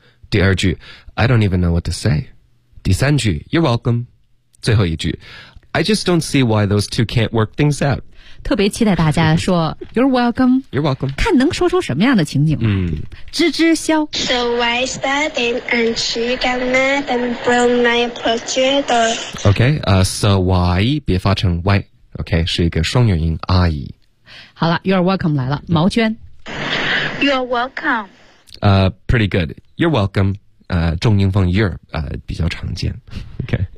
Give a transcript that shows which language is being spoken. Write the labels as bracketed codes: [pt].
[zh] 第二句 [en] I don't even know what to say. [zh] 第三句 [en] You're welcome. 最后一句 I just don't see why those two can't work things out. [zh] 特别期待大家说 [en] You're welcome You're welcome [zh] 看能说出什么样的情景、吱吱笑 [en] So I started and she got mad and broke my projector [zh] OK、 [en] So why [zh] 别发成 why OK 是一个双元音阿姨好了 [en] You're welcome [zh] 来了毛娟 [en] You're welcome、 Pretty good You're welcome、 [zh] 重音放 [en] your、 [zh] 比较常见 [en] OK